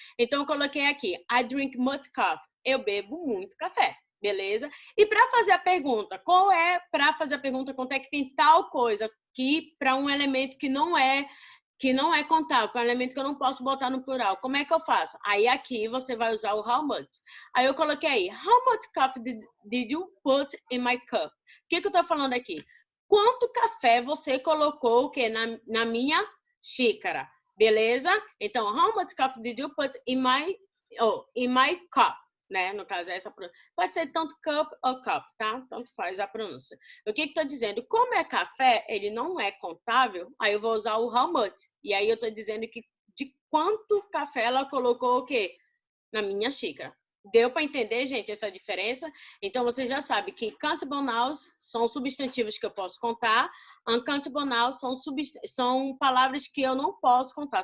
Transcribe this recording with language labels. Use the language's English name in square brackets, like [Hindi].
[Portuguese] Então, eu coloquei aqui, [English] I drink much coffee. [Portuguese] Eu bebo muito café, beleza? E para fazer a pergunta, quanto é que tem tal coisa que para um elemento que não é contável, para um elemento que eu não posso botar no plural. Como é que eu faço? Aí aqui você vai usar o [English] how much. [Portuguese] Aí eu coloquei aí, [English] how much coffee did you put in my cup? [Portuguese] O que eu estou falando aqui? Quanto café você colocou na minha xícara? Beleza? Então, [English] how much coffee did you put in my cup? [Portuguese] Né? No caso, essa pronúncia. Pode ser tanto cup ou cup, tá? Tanto faz a pronúncia. O que estou dizendo? Como é café, ele não é contável, aí eu vou usar o [English] how much. [Portuguese] E aí eu estou dizendo que de quanto café ela colocou o quê? Na minha xícara. Deu para entender, gente, essa diferença? Então, você já sabe que countable nouns são substantivos que eu posso contar, uncountable nouns são palavras que eu não posso contar.